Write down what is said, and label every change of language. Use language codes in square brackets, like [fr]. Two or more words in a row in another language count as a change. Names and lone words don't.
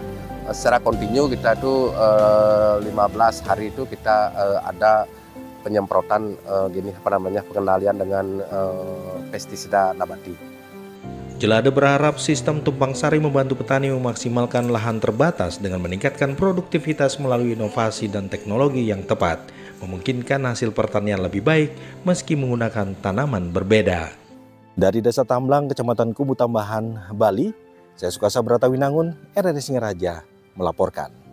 [id] Secara kontinu kita itu 15 hari itu kita ada penyemprotan pengendalian dengan pestisida nabati. Jelade berharap sistem tumpang sari membantu petani memaksimalkan lahan terbatas dengan meningkatkan produktivitas melalui inovasi dan teknologi yang tepat, memungkinkan hasil pertanian lebih baik meski menggunakan tanaman berbeda. Dari Desa Tamblang, Kecamatan Kubu Tambahan, Bali, saya Sukasa Bratawinangun, RRI Singaraja melaporkan.